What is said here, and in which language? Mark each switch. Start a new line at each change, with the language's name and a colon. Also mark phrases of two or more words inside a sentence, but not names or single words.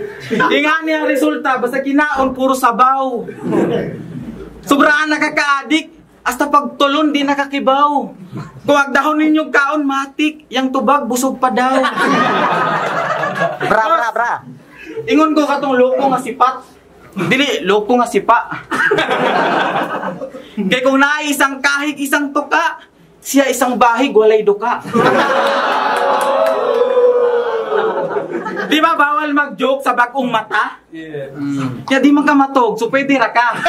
Cebuano: Ingani ang resulta, basta kinaon, puro sabaw. Sobra ang nakakaadik, hasta pagtulon, di nakakibaw. Kung agdahon ninyong kaon, matik, yang tubag, busog pa daw. Bra, bra, bra. Ingon ko katong loko nga sipat. Dili, loko nga sipa. Kay kung naay isang kahig, isang tuka, siya isang bahig, walay duka. Di ba bawal mag-joke sa bagong mata? Yeah. Mm. Kaya di man ka matog, so pwede ra ka.